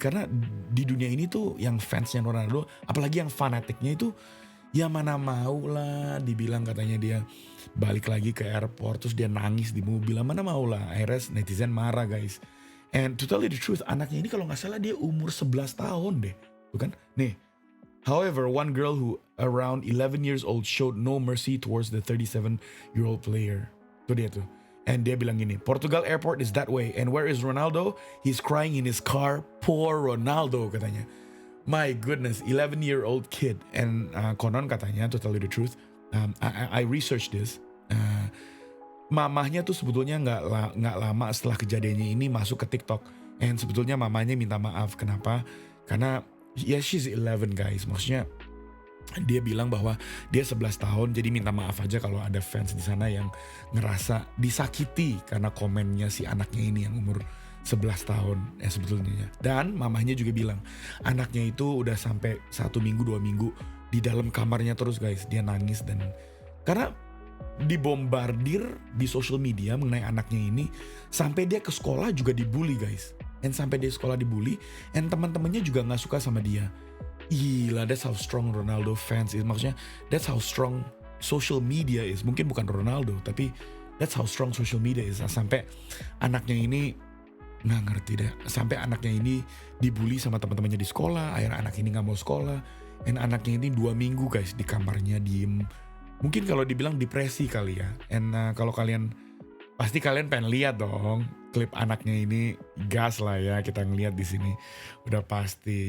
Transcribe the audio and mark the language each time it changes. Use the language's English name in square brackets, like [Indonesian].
[Indonesian] Karena di dunia ini tuh yang fansnya Ronaldo, apalagi yang fanatiknya itu, ya mana mau lah dibilang katanya dia balik lagi ke airport terus dia nangis di mobil, mana mau lah. Akhirnya netizen marah guys. And [English] to tell you the truth, [Indonesian] anaknya ini kalau gak salah dia umur 11 tahun deh, bukan? [English] Nih, however, one girl who around 11 years old showed no mercy towards the 37-year-old player. [Indonesian] Tuh dia tuh. [English] And [Indonesian] dia bilang gini, [English] Portugal airport is that way. And where is Ronaldo? He's crying in his car. Poor Ronaldo, katanya. My goodness, 11-year-old kid. And [Indonesian] konon katanya, [English] to tell you the truth, I researched this. [Indonesian] mamahnya tuh sebetulnya nggak lama setelah kejadiannya ini masuk ke TikTok. And sebetulnya mamanya minta maaf. Kenapa? Karena ya [English] she's 11 guys. [Indonesian] Maksudnya dia bilang bahwa dia 11 tahun, jadi minta maaf aja kalau ada fans di sana yang ngerasa disakiti karena komennya si anaknya ini yang umur 11 tahun sebetulnya. Dan mamahnya juga bilang anaknya itu udah sampai 1 minggu 2 minggu di dalam kamarnya terus guys. Dia nangis dan karena dibombardir di social media mengenai anaknya ini, sampai dia ke sekolah juga dibully guys. And sampai dia sekolah dibully, and teman-temannya juga nggak suka sama dia. [English] Gila, that's how strong Ronaldo fans is. Maksudnya, that's how strong social media is. [Indonesian] Mungkin bukan Ronaldo, tapi [English] that's how strong social media is. [Indonesian] Sampai anaknya ini nggak ngerti deh. Sampai anaknya ini dibully sama teman-temannya di sekolah. Akhirnya anak ini nggak mau sekolah. And anaknya ini 2 minggu guys di kamarnya diem. Mungkin kalau dibilang depresi kali ya. And kalau pasti kalian pengen lihat dong klip anaknya ini, gas lah ya kita ngeliat di sini. Udah pasti.